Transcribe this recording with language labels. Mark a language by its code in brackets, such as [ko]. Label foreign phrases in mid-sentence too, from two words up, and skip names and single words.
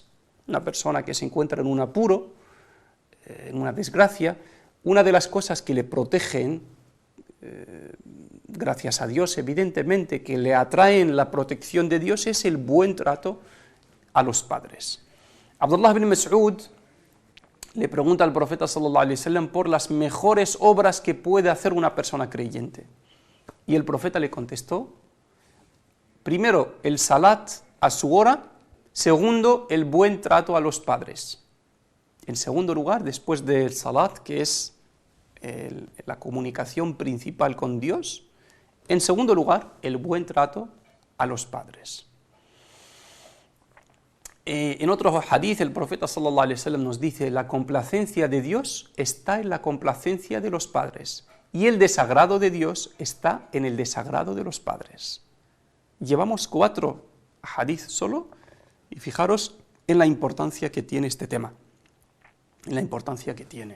[es] Una persona que se encuentra en un apuro, en una desgracia, una de las cosas que le protegen, gracias a Dios, evidentemente, que le atraen la protección de Dios, es el buen trato a los padres. Abdullah ibn Mas'ud le pregunta al profeta [ar] صلى الله عليه وسلم [es] por las mejores obras que puede hacer una persona creyente. Y el profeta le contestó: primero, el salat a su hora; segundo, el buen trato a los padres. En segundo lugar, después del salat, que es la comunicación principal con Dios, en segundo lugar, el buen trato a los padres. En otro hadith, el profeta [ar] صلى الله عليه وسلم [es] nos dice: la complacencia de Dios está en la complacencia de los padres, y el desagrado de Dios está en el desagrado de los padres. Llevamos 4 hadith solo, y fijaros en la importancia que tiene este tema, en la importancia que tiene.